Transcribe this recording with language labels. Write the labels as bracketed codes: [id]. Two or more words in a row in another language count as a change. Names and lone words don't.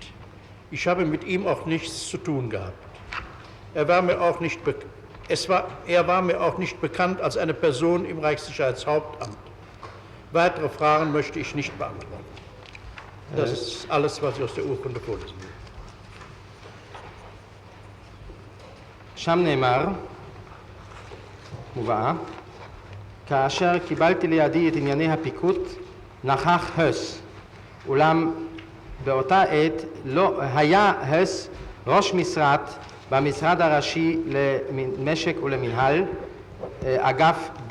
[de] Ich habe mit ihm auch nichts zu tun gehabt. Er war mir auch nicht bekannt als eine Person im Reichssicherheitshauptamt. Weitere Fragen möchte ich nicht beantworten. Das ist alles, was ich aus der Urkunde vorlese. [he] שם נאמר, מובאה, כאשר קיבלתי לידי את ענייני הפיקוד, נכח הס, אולם באותה עת לא היה הס ראש משרת במשרד הראשי למשק ולמנהל, אגף D.